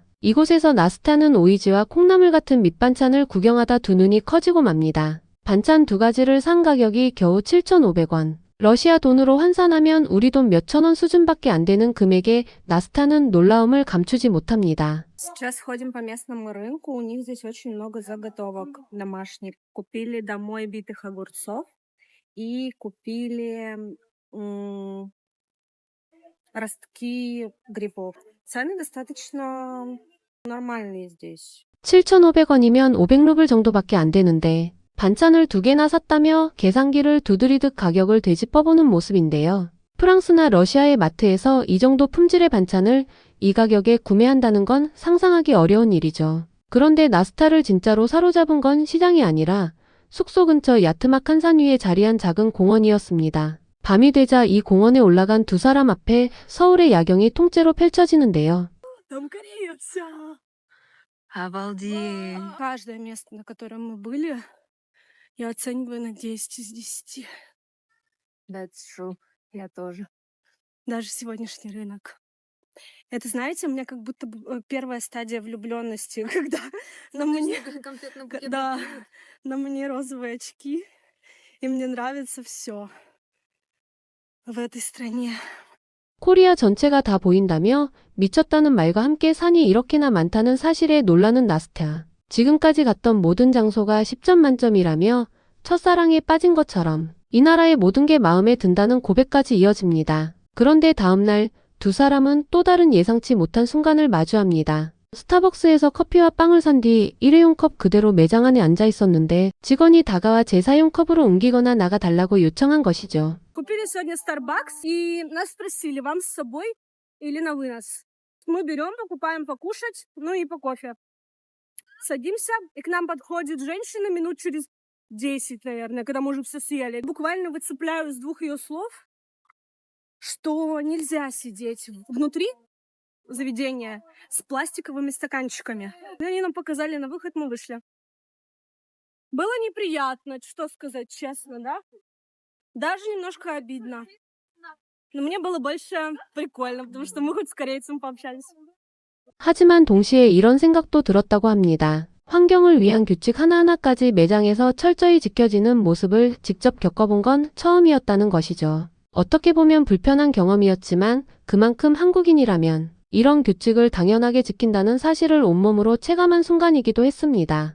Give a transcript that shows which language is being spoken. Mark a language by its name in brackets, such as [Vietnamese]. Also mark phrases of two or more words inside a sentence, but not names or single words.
[Korean] 이곳에서 나스타는 오이지와 콩나물 같은 밑반찬을 구경하다 두 눈이 커지고 맙니다. 반찬 두 가지를 산 가격이 겨우 7,500원. 러시아 돈으로 환산하면 우리 돈 몇천 원 수준밖에 안 되는 금액에 나스타는 놀라움을 감추지 못합니다. [Russian] Сейчас ходим по местному рынку, у них здесь очень много заготовок домашних. Купили домой битых огурцов и купили ростки грибов. Цены достаточно нормальные здесь. [Korean] 7,500원이면 500루블 정도밖에 안 되는데 반찬을 두 개나 샀다며 계산기를 두드리듯 가격을 되짚어보는 모습인데요. 프랑스나 러시아의 마트에서 이 정도 품질의 반찬을 이 가격에 구매한다는 건 상상하기 어려운 일이죠. 그런데 나스타를 진짜로 사로잡은 건 시장이 아니라 숙소 근처 야트막 한 산 위에 자리한 작은 공원이었습니다. 밤이 되자 이 공원에 올라간 두 사람 앞에 서울의 야경이 통째로 펼쳐지는데요. [Russian] Там Корея вся. Обалдеть. Каждое место, на котором мы были, я оцениваю на 10 из 10. [English] That's true. [Russian] Я тоже. Даже сегодняшний рынок. Это, знаете, у меня как будто бы первая стадия влюбленности, когда на мне, да, на мне розовые очки, и мне нравится все в этой стране. [Korean] 코리아 전체가 다 보인다며 미쳤다는 말과 함께 산이 이렇게나 많다는 사실에 놀라는 나스타. 지금까지 갔던 모든 장소가 10점 만점이라며 첫사랑에 빠진 것처럼 이 나라의 모든 게 마음에 든다는 고백까지 이어집니다. 그런데 다음날 두 사람은 또 다른 예상치 못한 순간을 마주합니다. 스타벅스에서 커피와 빵을 산 뒤 일회용 컵 그대로 매장 안에 앉아 있었는데 직원이 다가와 재사용 컵으로 옮기거나 나가달라고 요청한 것이죠. [Russian] Купили сегодня Starbucks, и нас спросили, вам с собой или на вынос. Мы берем, покупаем покушать, ну и по кофе. Садимся, и к нам подходит женщина минут через 10, наверное, когда мы уже все съели. Буквально выцепляю из двух ее слов что нельзя сидеть внутри заведения с пластиковыми стаканчиками. И они нам показали на выход, мы вышли. Было неприятно, что сказать честно, да? Даже немножко обидно. Но мне было больше прикольно, потому что мы хоть с корейцем пообщались. [Korean] 하지만 동시에 이런 생각도 들었다고 합니다. 환경을 위한 규칙 하나하나까지 매장에서 철저히 지켜지는 모습을 직접 겪어본 건 처음이었다는 것이죠. 어떻게 보면 불편한 경험이었지만 그만큼 한국인이라면 이런 규칙을 당연하게 지킨다는 사실을 온몸으로 체감한 순간이기도 했습니다.